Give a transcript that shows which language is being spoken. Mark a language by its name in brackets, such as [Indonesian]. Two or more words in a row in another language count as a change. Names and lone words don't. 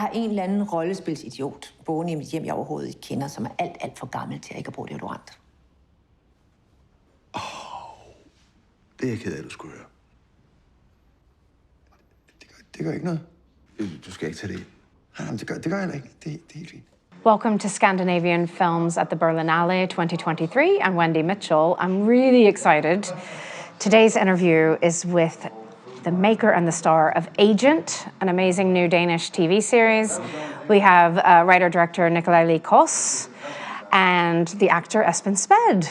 [Danish] har en eller anden rollespilsidiot boende i mit hjem, jeg overhovedet ikke kender, som er alt for gammel til at ikke at bruge deodorant. Det er jeg ked af, du skulle høre. Det gør ikke noget. Du skal ikke tage det. Nej, det gør jeg ikke. Det er helt fint. [English] Welcome to Scandinavian Films at the Berlinale 2023. I'm Wendy Mitchell. I'm really excited. Today's interview is with the maker and the star of Agent, an amazing new Danish TV series. We have writer-director Nikolaj Lie Kaas and the actor Esben Smed.